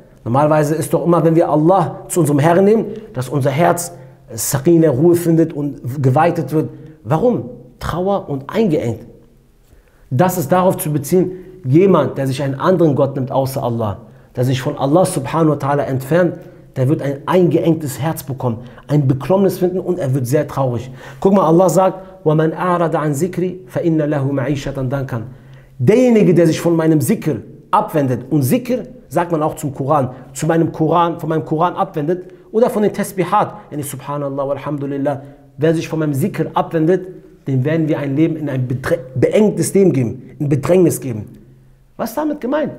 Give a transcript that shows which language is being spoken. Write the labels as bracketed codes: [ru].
[de] Normalerweise ist doch immer, wenn wir Allah zu unserem Herrn nehmen, dass unser Herz Sakine, Ruhe findet und geweitet wird. Warum? Trauer und eingeengt. Das ist darauf zu beziehen, jemand, der sich einen anderen Gott nimmt außer Allah, der sich von Allah subhanahu wa ta'ala entfernt, der wird ein eingeengtes Herz bekommen, ein Beklommenes finden und er wird sehr traurig. Guck mal, Allah sagt, [ar] وَمَنْ أَعْرَضَ عَنْ ذِكْرِ فَإِنَّ لَهُ مَعِيشَةً ضَنْكًا. [de] Derjenige, der sich von meinem Zikr abwendet, und Zikr sagt man auch zum Koran, von meinem Koran abwendet, oder von den Tasbihat, yani Subhanallah, Alhamdulillah, wer sich von meinem Zikr abwendet, dem werden wir ein Leben in ein beengtes Leben geben, in Bedrängnis geben. Was ist damit gemeint?